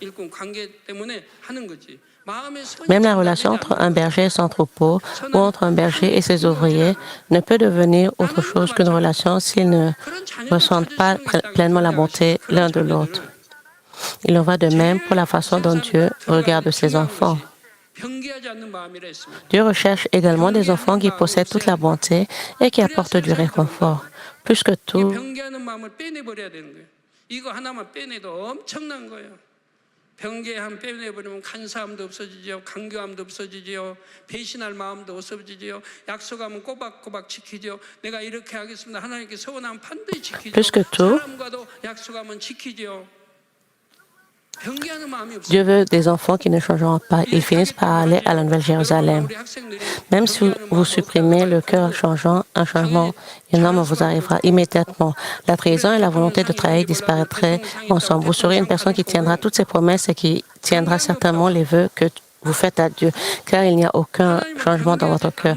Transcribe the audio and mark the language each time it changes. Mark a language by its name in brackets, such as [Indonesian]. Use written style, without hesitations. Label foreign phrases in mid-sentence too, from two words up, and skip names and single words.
[French] Même la relation entre un berger et son troupeau ou entre un berger et ses ouvriers ne peut devenir autre chose qu'une relation s'ils ne ressentent pas pleinement la bonté l'un de l'autre. Il en va de même pour la façon dont Dieu regarde ses enfants. Dieu recherche également des enfants qui possèdent toute la bonté et qui apportent du réconfort. Plus que tout, [Korean] 병계함 빼내버리면 간사함도 없어지죠. 강교함도 없어지죠. 배신할 마음도 없어지죠. 약속하면 꼬박꼬박 지키죠. 내가 이렇게 하겠습니다. 하나님께 서원하면 반드시 지키죠. 사람과도 약속하면 지키죠. [French] Dieu veut des enfants qui ne changeront pas. Ils finissent par aller à la Nouvelle Jérusalem. Même si vous supprimez le cœur changeant, un changement énorme vous arrivera immédiatement. La trahison et la volonté de trahir disparaîtraient ensemble. Vous serez une personne qui tiendra toutes ses promesses et qui tiendra certainement les vœux que vous faites à Dieu, car il n'y a aucun changement dans votre cœur.